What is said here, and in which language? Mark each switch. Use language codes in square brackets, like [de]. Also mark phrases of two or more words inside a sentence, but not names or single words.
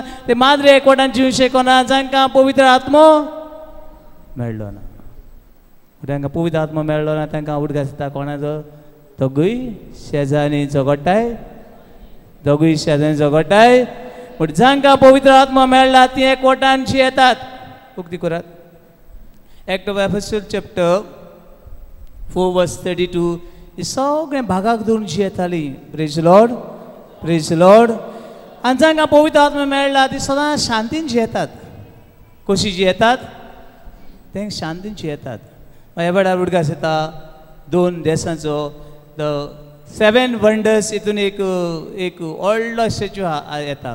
[kok] ते माद्री एकवटान जिवंक शकनात जांकां पवित्र आत्मो मेळ्ळो ना. तांकां पवित्र आत्मा मेळ्ळो ना तांकां आवड घालता कोणाचो? दोगूय शेजारी झगडटाय, दोगूय शेजारी झगडटाय. पूण जांकां पवित्र आत्मा मेळ्ळा ती एकवटान जियेतात. उक्ती करात. [en] Act of Apostles chapter 4 verse 32. [kok] ही सगळें भागाक धरून जियेतालीं. [en] praise Lord, praise Lord. [kok] आनी जांकां पवित्र आत्मा मेळ्ळा ती सदांच शांतीन जियेतात. कशी जियेतात? तें शांतीन जियेतात. ह्या वेळार उडगास येता 2 देसांचो [en] the 7 wonders. [kok] हितून एक व्हडलो स्टॅच्यू येता.